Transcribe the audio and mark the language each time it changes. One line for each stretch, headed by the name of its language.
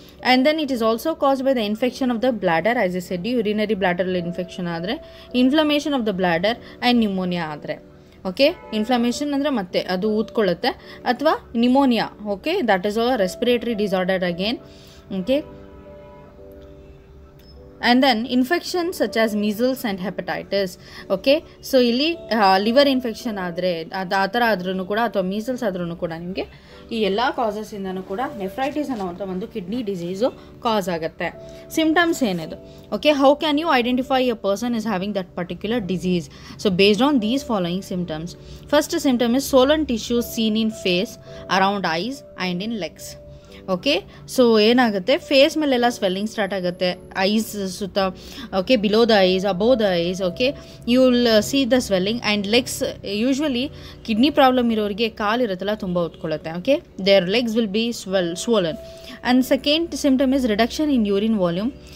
English: And then it is also caused by the infection of the bladder, as I said, urinary bladder infection
Kannada: ಆದರೆ,
English: inflammation of the bladder and pneumonia ಆದರೆ.
Kannada: Okay, inflammation ಅಂದರೆ ಮತ್ತೆ ಅದು ಊದ್ಕೊಳ್ಳುತ್ತೆ, ಅಥವಾ pneumonia.
English: Okay, that is a respiratory disorder again. Okay, and then infections such as measles and hepatitis.
Kannada: Okay, so ಇಲ್ಲಿ liver infection ಆದರೆ ಆ ಥರ ಆದ್ರೂ ಕೂಡ, ಅಥವಾ ಮೀಸಲ್ಸ್ ಆದ್ರೂ ಕೂಡ ನಿಮಗೆ ಈ ಎಲ್ಲ ಕಾಸಸ್ಸಿಂದನೂ ಕೂಡ ನೆಫ್ರೈಟಿಸ್ ಅನ್ನೋವಂಥ ಒಂದು ಕಿಡ್ನಿ ಡಿಸೀಸು ಕಾಸ್ ಆಗುತ್ತೆ. ಸಿಮ್ಟಮ್ಸ್ ಏನಿದು?
English: Okay, how can you identify a person is having that particular disease? So based on these following symptoms. First symptom is swollen tissues seen in face, around eyes and in legs.
Kannada: Okay, so ಏನಾಗುತ್ತೆ, face ಮೇಲೆಲ್ಲ swelling start ಆಗುತ್ತೆ, ice ಸುತ್ತ.
English: Okay, below the eyes, above the eyes. Okay, you will see the swelling and legs.
Kannada: Usually kidney problem ಇರೋರಿಗೆ ಕಾಲಿರುತ್ತಲ್ಲ ತುಂಬ ಉತ್ಕೊಳ್ಳುತ್ತೆ.
English: Okay, there legs will be swollen. And second symptom is reduction in urine volume.